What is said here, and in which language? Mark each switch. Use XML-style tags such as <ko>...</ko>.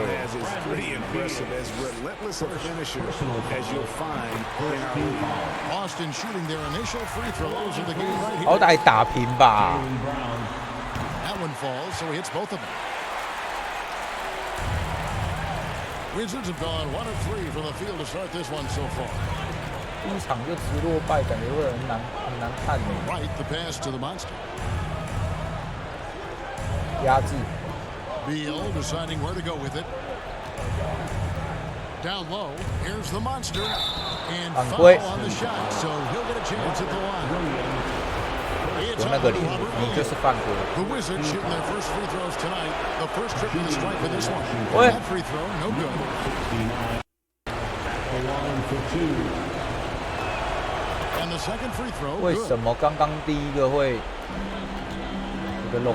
<en>As is pretty impressive, as relentless a finisher as you'll find in our league. Boston shooting their initial free throws of the game right here.</en> <zh>好歹打平吧。</zh> <en>That one falls, so he hits both of them. Wizards have gone 1 of 3 from the field to start this one so far.</en> <zh>第一场就直落败，感觉会很难看呢。</zh> <en>Right, the pass to the monster.</en> <zh>压制。</zh> <en>Beal deciding where to go with it. Down low, here's the monster. And foul on the shot, so he'll get a chance at the line. It's on Robert Williams. The Wizards shooting their first free throws tonight. The first trip to the stripe for this one. That free throw, no good. And the second free throw,</en> <zh>为什么刚刚第一个会有个容</zh>